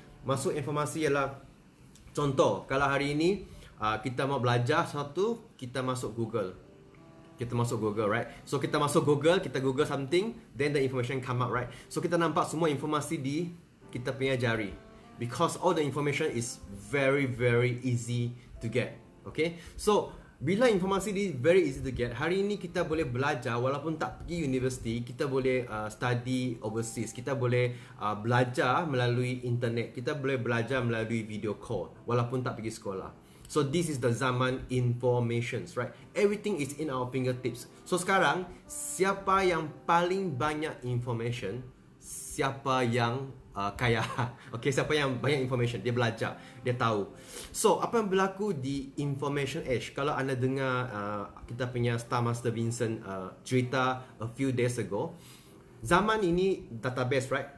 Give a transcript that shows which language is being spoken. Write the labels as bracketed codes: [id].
[ms] Masuk informasi ialah contoh, kalau hari ini kita mau belajar sesuatu, kita masuk Google. Kita masuk Google, [en] right? So [ms] kita masuk Google, kita Google [en] something, then the information come out, right? [ms] So kita nampak semua informasi di kita punya jari. [en] Because all the information is very easy to get. [ms] Okay? So bila informasi ni [en] very easy to get, [ms] hari ini kita boleh belajar walaupun tak pergi universiti, kita boleh [en] study overseas, [ms] kita boleh belajar melalui internet, kita boleh belajar melalui video call walaupun tak pergi sekolah. [en] So this is the zaman informations, right? Everything is in our fingertips. [ms] So sekarang, siapa yang paling banyak information, siapa yang kaya. Okay, siapa yang banyak information, dia belajar, dia tahu. So, apa yang berlaku di information age? Kalau anda dengar kita punya Star Master Vincent cerita [en] a few days ago, [ms] zaman ini database, right?